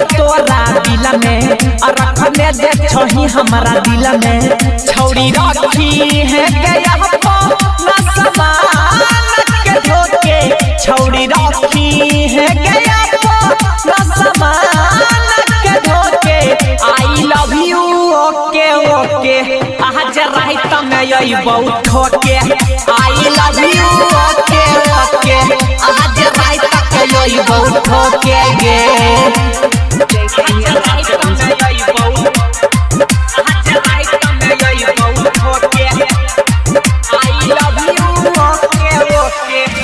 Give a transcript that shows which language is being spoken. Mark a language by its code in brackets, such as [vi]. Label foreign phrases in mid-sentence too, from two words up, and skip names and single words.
[mai] तोरा दिल में रखले जे छही हमारा दिल में छौरी रखी है गया ना समान के धोके छौरी रखी है गया ना समान के धोके [en] I love you okay okay [mai] आज रात में यही बहुत ठोके [en] I love you okay okay [mai] आज रात तक यही बहुत ठोके गे आज रात में यही बहुत ठोके [en] I love you okay okay